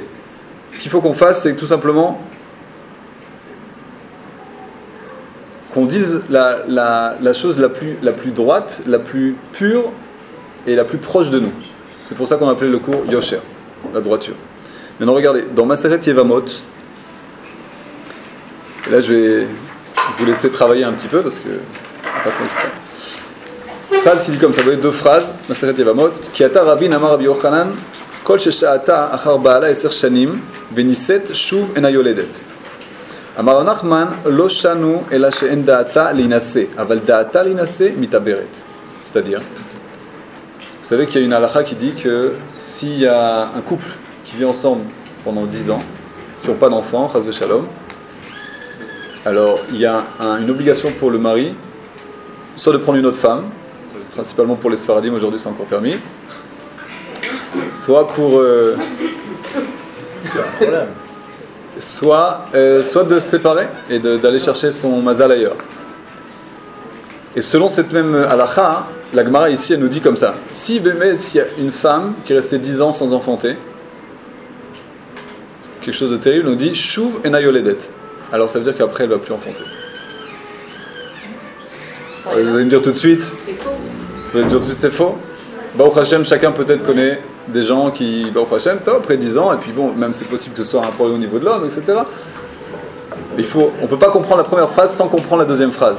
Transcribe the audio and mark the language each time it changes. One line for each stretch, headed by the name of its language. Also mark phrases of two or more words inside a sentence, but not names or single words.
French: Ce qu'il faut qu'on fasse, c'est tout simplement qu'on dise la chose la plus droite, la plus pure et la plus proche de nous. C'est pour ça qu'on appelait le cours Yosher, la droiture. Maintenant regardez, dans Maseret Yevamot, et là je vais vous laisser travailler un petit peu parce que pas trop extrait. Phrase qui dit comme ça, vous voyez deux phrases, Maseret Yevamot,
Hebrew: כי אתא רבי אמר רבי יוחנן, כל ששהתה אחר בעלה 10 שנים, ונישאת שוב אינה יולדת. אמר נחמן, לא שנו אלא שאין דעתה להנשא, אבל דעתה להנשא מתעברת.
French: C'est-à-dire, vous savez qu'il y a une halakha qui dit que s'il y a un couple qui vit ensemble pendant 10 ans, qui n'ont pas d'enfants,
Hebrew: חס ושלום,
French: alors il y a une obligation pour le mari, soit de prendre une autre femme, principalement pour les Sfaradim, aujourd'hui c'est encore permis, soit pour... soit de se séparer et d'aller chercher son mazal ailleurs. Et selon cette même halakha, la Gemara ici elle nous dit comme ça, s'il y a une femme qui est restée 10 ans sans enfanter, quelque chose de terrible, on nous dit
Hebrew: שוב אינה יולדת.
French: Alors ça veut dire qu'après elle ne va plus enfanter. Vous allez me dire tout de suite, vous allez me dire tout de suite c'est faux.
Hebrew: ברוך השם,
French: chacun peut-être connaît des gens qui,
Hebrew: ברוך השם,
French: après 10 ans, et puis bon, même c'est possible que ce soit un problème au niveau de l'homme, etc. Mais on ne peut pas comprendre la première phrase sans comprendre la deuxième phrase.